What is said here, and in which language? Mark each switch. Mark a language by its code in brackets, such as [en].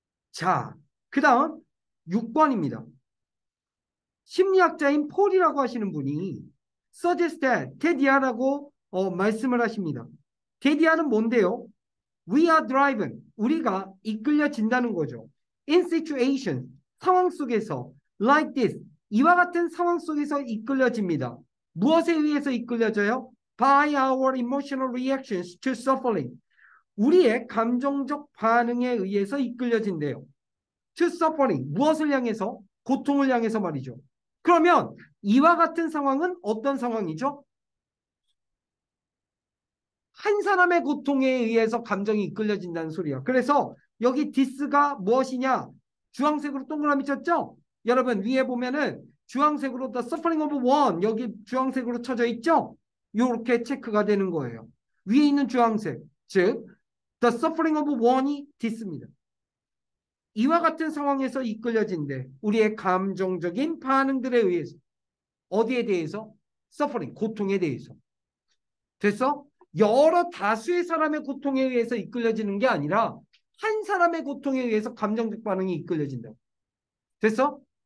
[ko] 자, 그 다음 6번입니다. 심리학자인 폴이라고 하시는 분이 [en] suggest that, [ko] 테디아라고 말씀을 하십니다. 테디아는 뭔데요? [en] We are driven, [ko] 우리가 이끌려진다는 거죠. [en] In situation, [ko] 상황 속에서 [en] like this, [ko] 이와 같은 상황 속에서 이끌려집니다. 무엇에 의해서 이끌려져요? [en] By our emotional reactions to suffering, [ko] 우리의 감정적 반응에 의해서 이끌려진대요. [en] To suffering, [ko] 무엇을 향해서? 고통을 향해서 말이죠. 그러면 이와 같은 상황은 어떤 상황이죠? 한 사람의 고통에 의해서 감정이 이끌려진다는 소리야. 그래서 여기 this가 무엇이냐? 주황색으로 동그라미 쳤죠? 여러분 위에 보면은 주황색으로 [en] the suffering of one, [ko] 여기 주황색으로 쳐져 있죠? 이렇게 체크가 되는 거예요. 위에 있는 주황색, 즉 [en] The suffering of one [ko] 이 This입니다. 이와 같은 상황에서 이끌려진데 우리의 감정적인 반응들에 의해서 어디에 대해서? suffering, 고통에 대해서. 됐어? 여러 다수의 사람의 고통에 의해서 이끌려지는 게 아니라 한 사람의 고통에 의해서 감정적 반응이 이끌려진다. 됐어?